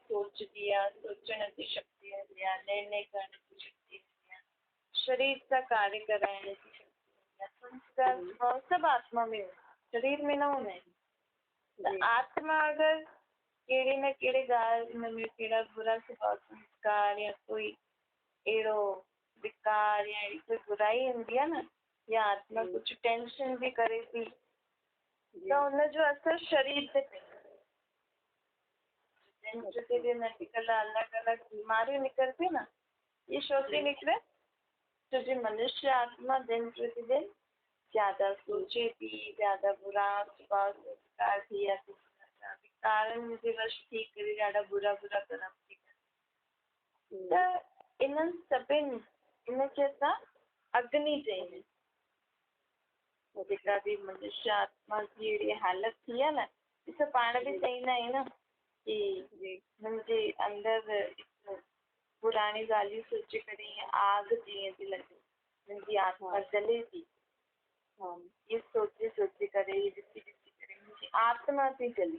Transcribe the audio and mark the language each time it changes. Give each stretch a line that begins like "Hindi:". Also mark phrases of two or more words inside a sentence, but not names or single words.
Sindhi: सोचदी आहे, सोचण जी शक्ति हूंदी आहे, निर्णय करण जी शक्ति हूंदी आहे, शरीर सां कार्य कराइण जी शक्ति हूंदी आहे, संस्कार सभु आत्मा में शरीर में न हूंदा आहिनि। त आत्मा अगरि कहिड़े न कहिड़े ॻाल्हि हुन में कहिड़ा बुरा स्वभाव संस्कार या कोई अहिड़ो विकार या अहिड़ी कोई बुराई हूंदी आहे न, या आत्मा कुझु टेंशन बि करे थी त हुनजो असर शरीर ते प्रतिदिन अॼुकल्ह अलॻि अलॻि बीमारियूं निकिरनि थियूं न, ये छो थी निकिरे? छोकि मनुष्य आत्मा दिन प्रतिदिन ज्यादा सोचे थी, ज्यादा बुरा स्वभाव संस्कार थिया थी, विकारनि जे वश थी करे ॾाढा बुरा बुरा कर्म थी कनि। त इन्हनि सभिनि इनखे असां अग्नि चईंदा आहियूं। जेका बि मनुष्य आत्मा जी अहिड़ी हालति थी आहे न, ॾिसो पाण बि चईंदा आहियूं न कि मुंहिंजे अंदरि पुराणी ॻाल्हियूं सोचे करे ईअं आग जीअं थी लॻे, मुंहिंजी आत्मा जले थी, इहे सोचे सोचे करे ॾिसी ॾिसी करे मुंहिंजी आत्मा थी जले।